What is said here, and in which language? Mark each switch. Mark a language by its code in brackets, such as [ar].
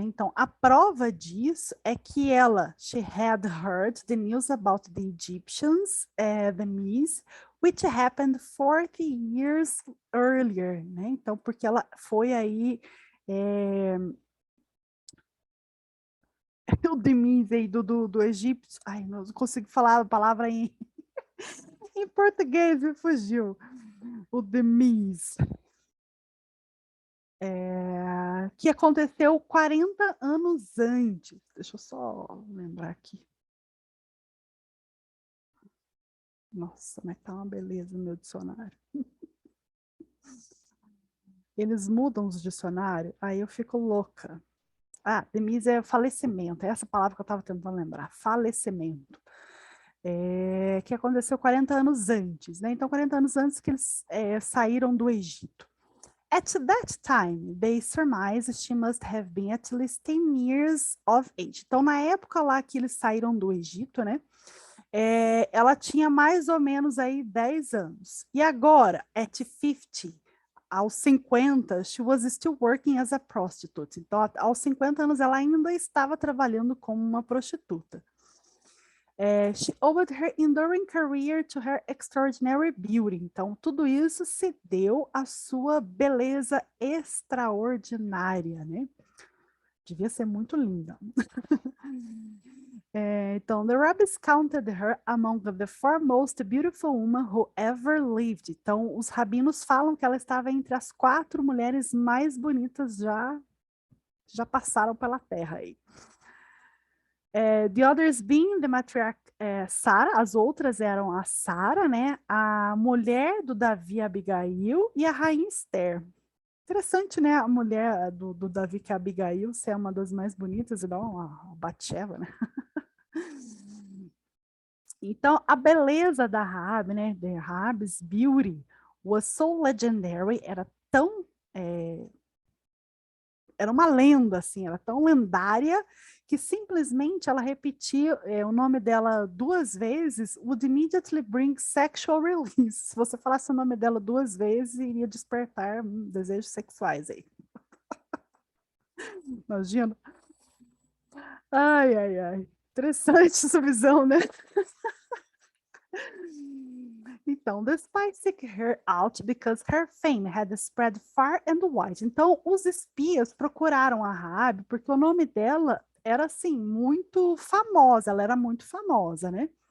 [pt] Então, a prova disso é que [en] she had heard the news about the Egyptians, the Medes, which happened 40 years earlier, né? [pt] Então, porque ela foi aí o Demis aí do Egito, ai, não consigo falar a palavra em português, me fugiu. O Demis. Que aconteceu 40 anos antes. Deixa eu só lembrar aqui. Nossa, mas tá uma beleza o meu dicionário. Eles mudam os dicionários, aí eu fico louca. Demise é falecimento, é essa palavra que eu estava tentando lembrar, falecimento. Que aconteceu 40 anos antes, né? Então, 40 anos antes que eles saíram do Egito. [en] At that time, they surmised she must have been at least 10 years of age. [pt] Então, na época lá que eles saíram do Egito, né? Ela tinha mais ou menos aí 10 anos. E agora, [en] at 50, [pt] aos 50, [en] she was still working as a prostitute. [pt] Então, aos 50 anos, ela ainda estava trabalhando como uma prostituta. [en] She owed her enduring career to her extraordinary beauty. [pt] Então, tudo isso se deu à sua beleza extraordinária, né? Devia ser muito linda. Então, [en] the rabbis counted her among the foremost beautiful women who ever lived. [pt] Então, os rabinos falam que ela estava entre as 4 mulheres mais bonitas já passaram pela terra aí. [en] The others being the matriarch Sara, [pt] as outras eram a Sara, né? A mulher do Davi, Abigail, e a rainha Esther. Interessante, né? A mulher do Davi, que é Abigail, ser uma das mais bonitas, igual a Batsheva, né? Então, a beleza da Rahab, né? [en] The Rahab's beauty was so legendary, [pt] era tão era uma lenda, assim, era tão lendária que simplesmente ela repetir o nome dela 2 vezes [en] would immediately bring sexual release. [pt] Se você falasse o nome dela 2 vezes, iria despertar desejos sexuais aí. Imagina. Ai, ai, ai. Interessante essa visão, né? Então, [en] the spies seek her out because her fame had spread far and wide. [pt] Então, os espias procuraram a Rabi porque o nome dela era assim muito famosa, ela era muito famosa, né?